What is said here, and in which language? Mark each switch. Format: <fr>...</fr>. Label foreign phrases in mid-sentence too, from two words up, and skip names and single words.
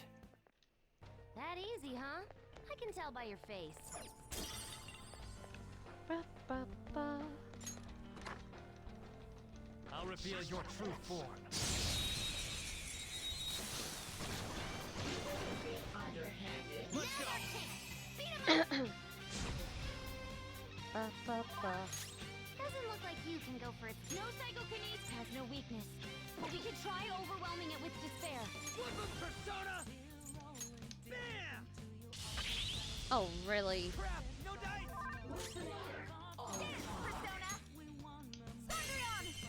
<en>That easy, huh? I can tell by your face. Ba-ba-ba. I'll reveal your true form. Let's go! Ba-ba-ba. Doesn't look like you can go for it. No psychokinesis has no weakness. But we could try overwhelming it with despair. Woodland Persona! Bam! Oh, really? Crap! No dice! Finish, Persona! Thundreon!</en>